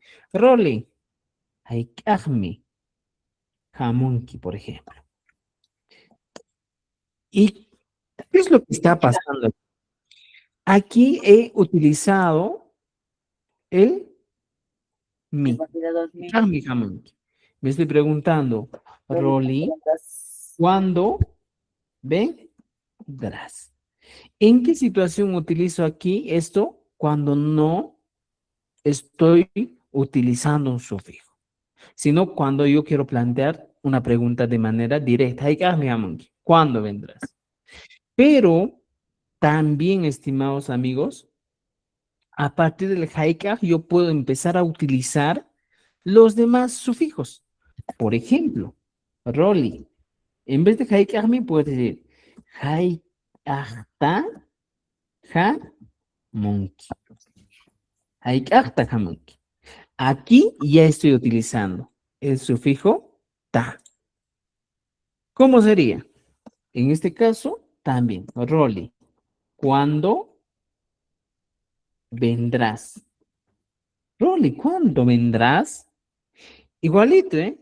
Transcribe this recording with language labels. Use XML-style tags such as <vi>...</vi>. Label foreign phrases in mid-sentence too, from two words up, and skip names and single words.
<es>Rolly,</es> <qu>Haikajmi, Hamunki,</qu> <es>por ejemplo. ¿Y qué es lo que está pasando? Aquí he utilizado el El mi. validador mi.</es> <qu>Haikajmi, Hamunki.</qu> <es>Me estoy preguntando, Rolly, ¿cuándo vendrás? ¿En qué situación utilizo aquí esto? Cuando no estoy utilizando un sufijo, sino cuando yo quiero plantear una pregunta de manera directa. ¿Cuándo vendrás? Pero también, estimados amigos, a partir del haikaj yo puedo empezar a utilizar los demás sufijos. Por ejemplo, Rolly, en vez de haikaj me puedes decir</es> <qu>haikajta hamunki. Haikajta hamunki.</qu> <es>Aquí ya estoy utilizando el sufijo ta. ¿Cómo sería? En este caso, también, Rolly. ¿Cuándo vendrás? Rolly, ¿cuándo vendrás? Igualito, ¿eh?</es>